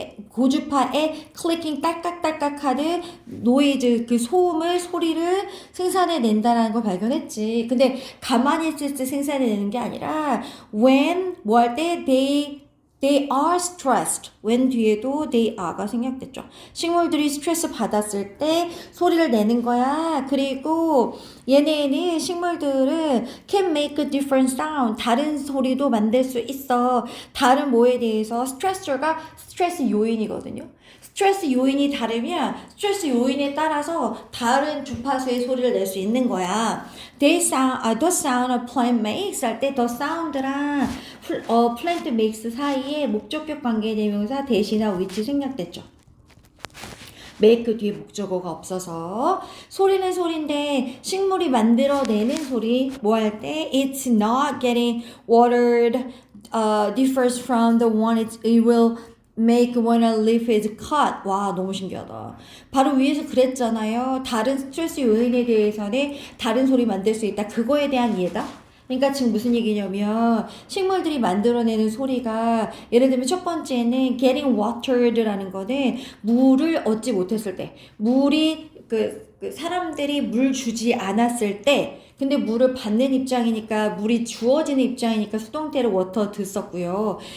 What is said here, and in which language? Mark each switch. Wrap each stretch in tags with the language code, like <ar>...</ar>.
<ko>고주파에 클리킹 딸깍딸깍 하는 노이즈, 그 소리를 생산해낸다는 걸 발견했지. 근데 가만히 있을 때 생산해내는 게 아니라 when 뭐 할 때</ko> <en>they are stressed.</en> <ko>when 뒤에도 they are가 생략됐죠. 식물들이 스트레스 받았을 때 소리를 내는 거야. 그리고 얘네는 식물들은</ko> <en>can make a different sound.</en> <ko>다른 소리도 만들 수 있어. 다른 뭐에 대해서 스트레스 요인이거든요. 스트레스 요인이 다르면 스트레스 요인에 따라서 다른 주파수의 소리를 낼 수 있는 거야.</ko> <en>The sound a plant makes</en> <ko>할 때 the sound랑 plant makes 사이에 목적격 관계대명사 대신하고 which 생략됐죠. make 뒤에 목적어가 없어서 소리는 소리인데 식물이 만들어내는 소리 뭐 할 때</ko> <en>it's not getting watered differs from the one it will make when a leaf is cut.</en> <ko>와, 너무 신기하다. 바로 위에서 그랬잖아요. 다른 스트레스 요인에 대해서는 다른 소리 만들 수 있다. 그거에 대한 이해다. 그러니까 지금 무슨 얘기냐면 식물들이 만들어내는 소리가 예를 들면 첫 번째는 getting watered라는 거는 물을 얻지 못했을 때 물이 사람들이 물 주지 않았을 때 근데 물을 받는 입장이니까 물이 주어지는 입장이니까 수동태를 워터 듣었고요.</ko>